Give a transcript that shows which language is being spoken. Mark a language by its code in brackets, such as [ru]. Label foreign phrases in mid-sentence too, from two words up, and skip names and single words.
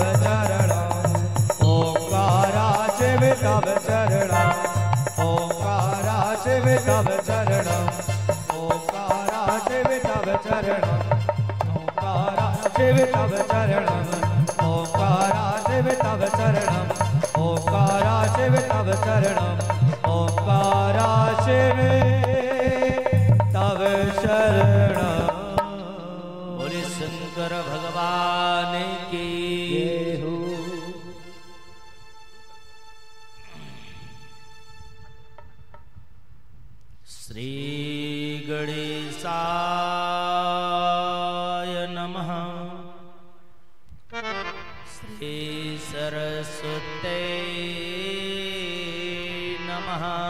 [sa] चरणम ओंकारा शिव तव चरणम ओंकारा शिव तव चरणम ओंकारा शिव तव चरणम ओंकारा शिव तव चरणम ओंकारा शिव तव चरणम ओंकारा शिव तव चरणम ओंकारा शिव तव शरणम। [hi] बोले शंकर भगवान की जय हो। [sa] श्री गणेशाय नमः। श्री सरस्वते नमः।